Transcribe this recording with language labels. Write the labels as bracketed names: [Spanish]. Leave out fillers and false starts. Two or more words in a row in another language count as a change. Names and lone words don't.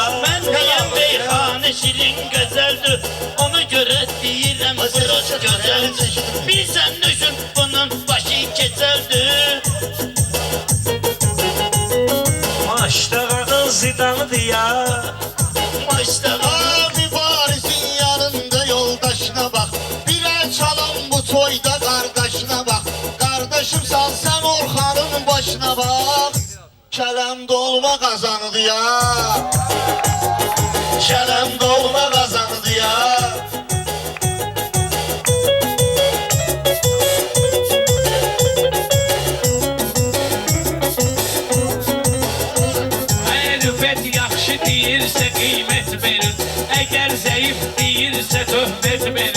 [Azerbaijani] Mən deyəm meyxanə şirin gözəldir, ona görə deyirəm burası gözəldir. Bilsən düşün bunun başı keçəldir. Maçdağın zidanıdır ya. Maçdağa mübarizin yanında yoldaşına bak. [Turkish] Bire çalan bu toyda kardeşine bak. Kardeşim sal sen Orhan'ın başına bak. [Azerbaijani] Kələm dolma kazanıdı ya. Kələm dolma kazanıdı ya. Əgər rüfət yaxşı deyirsə qiymət verin, əgər zəif deyirsə töhbət verin.